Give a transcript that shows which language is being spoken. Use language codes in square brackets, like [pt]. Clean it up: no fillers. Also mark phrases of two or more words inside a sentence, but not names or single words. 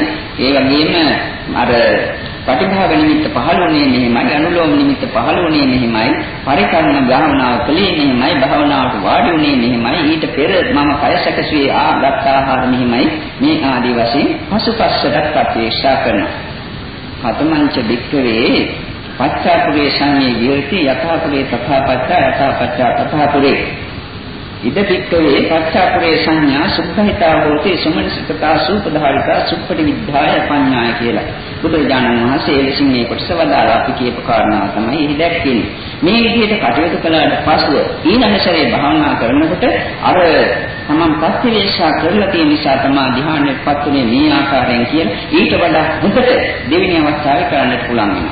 [si] ඒ වගේම අර ප්‍රතිභාව නිමිත්ත පහළ වුණේ මෙහෙමයි, අනුලෝම නිමිත්ත පහළ වුණේ මෙහෙමයි, පරිකර්ම භාවනාව කළේ මෙහෙමයි, භාවනාවට වාඩි වුණේ මෙහෙමයි, ඊට පෙර මම කයසකසුවේ ආගත් ආහාර මෙහෙමයි. මේ ආදී වශයෙන් පසුපස්සට ප්‍රත්‍යක්ෂ කරනවා. [pi] කතමංච වික්ඛවේ පච්චාපුරේ සංයේ විහෙති යථාපුරේ තථාපච්චා යථාපච්චා තථාපුරේ ඉද වික්ඛවේ පච්චාපුරේ සංඥා සුද්ධහිතා හෝති සමනසිකතා සූපධාරිතා සුප්පටි විද්ධාය පඤ්ඤාය [si] කියලා බුදුරජාණන් වහන්සේ එලෙසින් මේ කොටස වදාළා. අපි කියපු කාරණාව තමයි එහි දැක්කේ. මේ විදිහට කටයුතු කළාට පස්ව ඊළඟ සැරේ භාවනා කරනකොට අර තමන් ප්‍රතිවේක්ෂා කරලා තියෙන නිසා තමයි ධ්‍යානෙටපත් උනේ මේ ආකාරයෙන් කියන ඊට වඩා හොඳට දෙවෙනි අවස්ථාවේ කරන්නට පුළුවන් වෙනවා.